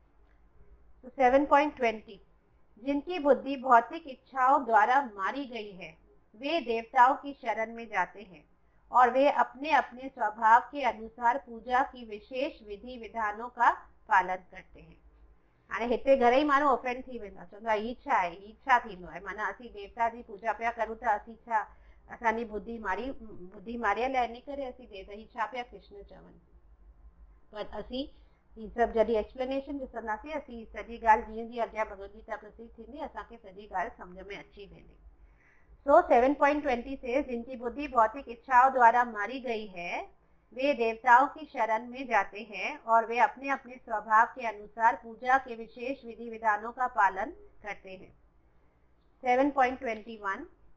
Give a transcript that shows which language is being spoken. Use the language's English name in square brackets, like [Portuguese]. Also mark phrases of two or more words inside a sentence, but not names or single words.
[Hindi] 7.20, जिनकी बुद्धि भौतिक इच्छाओं द्वारा मारी गई है वे देवताओं की शरण में जाते हैं और वे अपने अपने स्वभाव के अनुसार पूजा की विशेष विधि विधानों का पालन करते हैं. [Sindhi] हाणे हिते घणेई माण्हू ऑफेंड थी वेंदा, चवंदा ही छा आहे, ही छा थींदो आहे, माना असीं देवता जी पूजा पिया करूं त असीं छा, असांजी बुद्धि मारियल आहे, इन करे असीं देवता, ही छा पिया कृष्ण चवनि. पर असीं ही सभु जॾहिं एक्सप्लेनेशन ॾिसंदासीं, असीं सॼी ॻाल्हि जीअं जीअं अॻियां भगवद गीता प्रसिद्ध थींदी, असांखे सॼी ॻाल्हि सम्झ में अची वेंदी. [Hindi] सो 7.20 से जिनकी बुद्धि भौतिक इच्छाओं द्वारा मारी गई है वे देवताओं की शरण में जाते हैं और वे अपने अपने स्वभाव के अनुसार पूजा के विशेष विधि विधानों का पालन करते हैं.